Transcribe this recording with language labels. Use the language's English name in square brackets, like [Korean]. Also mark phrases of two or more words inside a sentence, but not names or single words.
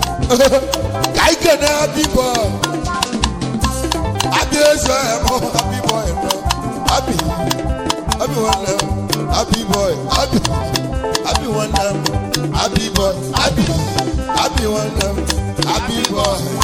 [Igbo] Ka anyị kene [English] happy boy. [Igbo] Happy eze mụ, [English] happy boy [Igbo] nọ. [English] Happy, happy [Igbo] nwanne m. [English] Happy boy, happy, happy [Igbo] nwanne m. [English] Happy boy. Abi, abi [Igbo] nwanne m, [English] abi boy.